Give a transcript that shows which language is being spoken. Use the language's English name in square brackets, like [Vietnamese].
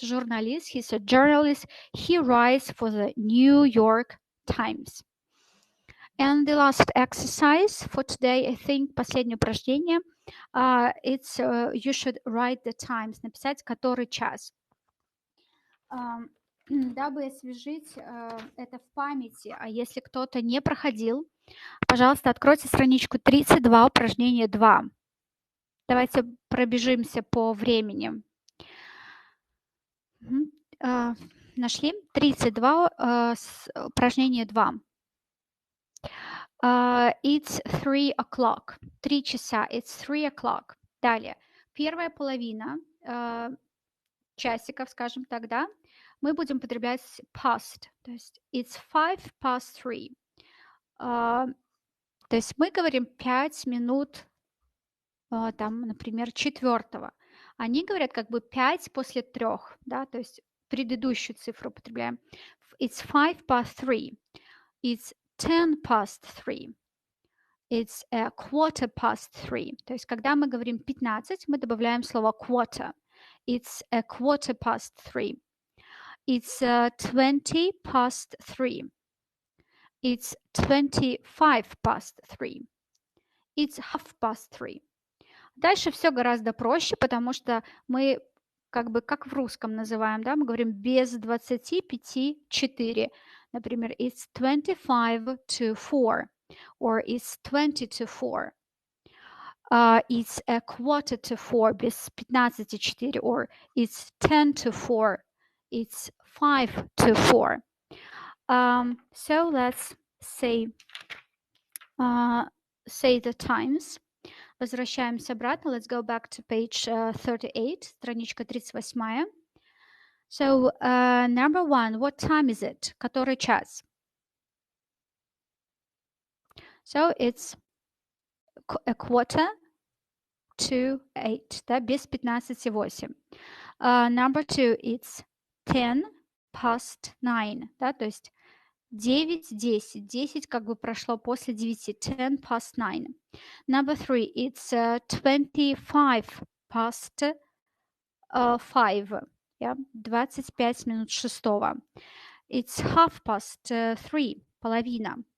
[English] He's a journalist. He writes for the New York Times. And the last exercise for today, I think, [Russian] последнее упражнение, [English] it's you should write the times, [Russian] написать который час. Дабы освежить это в памяти, а если кто-то не проходил, пожалуйста, откройте страничку 32, упражнение 2. Давайте пробежимся по времени. Нашли? 32, упражнение 2. [English] It's 3 o'clock. [Russian] 3 часа. [English] It's 3 o'clock. [Russian] Далее. Первая половина часиков, скажем так, да, мы будем употреблять past. То есть [English] it's 5 past 3. [Russian] То есть мы говорим 5 минут, там, например, 4. Они говорят как бы 5 после 3, да, то есть предыдущую цифру употребляем. [English] It's 5 past 3. It's 10 past 3. It's a quarter past 3. [Russian] То есть когда мы говорим 15, мы добавляем слово quarter. [English] It's a quarter past 3. It's 20 past 3. It's 25 past 3. It's half past 3. [Russian] Дальше все гораздо проще, потому что мы как бы как в русском называем, да, мы говорим без 25 4. Например, [English] it's 25 to 4. or it's 20 to 4. It's a quarter to 4, [Russian] без 15:04, [English] or it's 10 to 4, it's 5 to 4. So let's say the times. [Russian] Возвращаемся обратно. [English] Let's go back to page 38, [Russian] страничка 38. [English] So, number 1, what time is it? [Russian] Который час? [English] So, it's a quarter to 8, [Russian] да, без 15:08. [English] Number 2, it's 10 past 9, [Russian] да, то есть [English] 9:10. [Russian] 10 как бы прошло после 9. [English] 10 past 9. Number 3, it's 25 past 5. [Russian] Yeah, 25 минут шестого. [English] It's 3:30, половина.